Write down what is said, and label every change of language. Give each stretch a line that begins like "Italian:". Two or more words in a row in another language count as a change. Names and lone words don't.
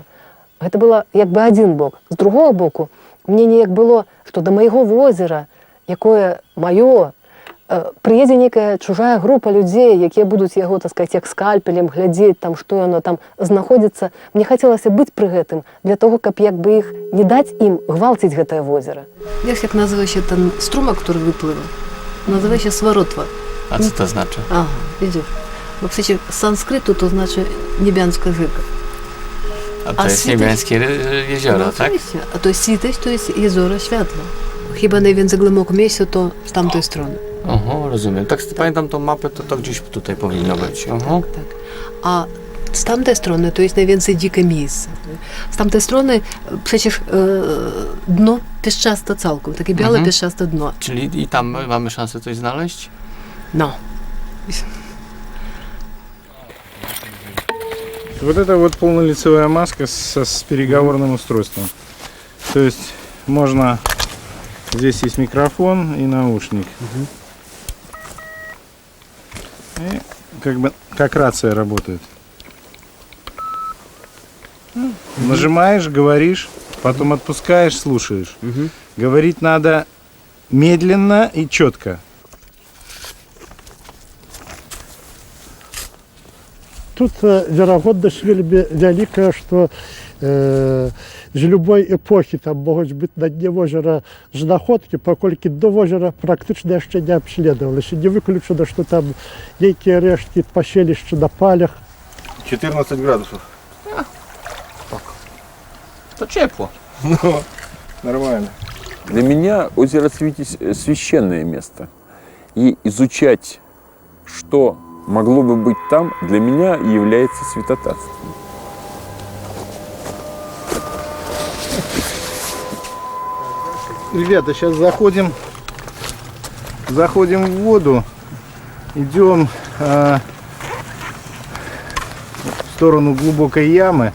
Belarusian: Гэта было як бы адзін бок. З другого боку, мне неяк было, што да майго возера, якое маё, прыедзе нейкая чужая група людзей, якія будуць яго, так сказаць, як скальпелем глядзець, там, што яно там знаходзіцца. Мне хацелася быць пры гэтым,
Russian: для того,
Belarusian: каб як бы іх не даць ім гвалціць гэтае возера.
Polish: Wiesz, jak nazywa się ten strumak, który wypływa? Nazywa się Swarotwa. A co to znaczy? Aha, widzisz. Bo przecież z sanskrytu to znaczy niebiańska rzeka. A to jest niebiańskie jezioro, No, tak? oczywiście. A to jest Світязь, to jest jezioro światła. Chyba najwięcej głęboko miejsce to z tamtej strony. Aha, rozumiem. Tak, pamiętam tą mapę, to gdzieś tutaj powinno być. Aha. Tak. A z tamtej strony to jest najwięcej dzikie miejsce. Z tamtej strony przecież dno pieszczaste całkiem, takie białe pieszczaste dno. Czyli i tam mamy szansę coś znaleźć? No.
Russian: Вот это вот полнолицевая маска с переговорным устройством. То есть можно... Здесь есть микрофон и наушник. И как бы как рация работает. Нажимаешь, говоришь, потом отпускаешь, слушаешь. Говорить надо медленно и четко.
Belarusian: Тут верагоднасць вельмі вялікая, што з любой эпохі там могуць быць на дне возера знаходкі, паколькі дно возера практычна яшчэ не абследавалася. Не выключана, што там нейкія рэшткі паселішча на палях.
Russian: 14 градусов.
Polish: To ciepło.
Russian: Нормально. Для меня озеро Свитязь – священное место. И изучать, что могло бы быть там, для меня является святотатством. Ребята, сейчас заходим в воду, идем в сторону глубокой ямы.